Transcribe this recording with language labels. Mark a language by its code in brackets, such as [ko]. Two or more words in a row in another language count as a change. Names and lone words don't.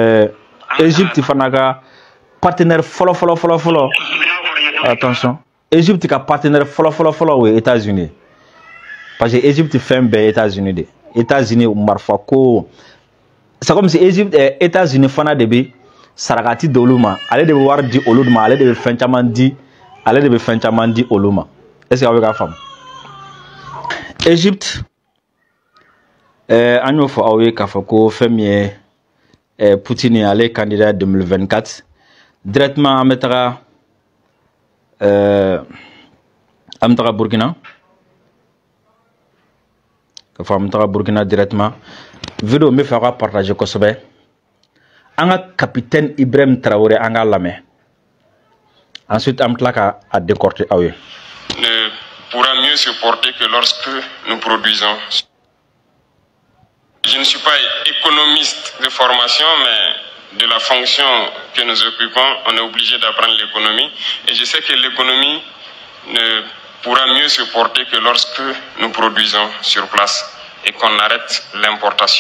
[bm] Égypte fana ka partenaire fɔlɔ attention Égypte ka partenaire fɔlɔ o ye États-Unis [fr] parce que [bm] Égypte fɛn bɛɛ ye États-Unis de États-Unis marifa ko [fr] c'est comme si [bm] États-Unis fana de bɛ sarakati di olu ma ale de bɛ wari di olu ma ale de bɛ fɛn caman di olu ma [fr] est-ce que [bm] aw bɛ k'a faamu Égypte an y'o fɔ aw ye k'a fɔ ko fɛn min ye Poutine ale ye candidat 2024 directement an bɛ taga Burkina k'a fɔ an bɛ taga Burkina directement vidéo n bɛ fɛ ka partager kosɛbɛ an ka capitaine Ibrahim Traoré an k'a lamɛn ensuite an bɛ tila k'a décortiquer aw ye. [fr] Ne pourra mieux se porter que lorsque nous produisons. Je ne suis pas économiste de formation, mais de la fonction que nous occupons, on est obligé d'apprendre l'économie. Et je sais que l'économie ne pourra mieux se porter que lorsque nous produisons sur place et qu'on arrête l'importation.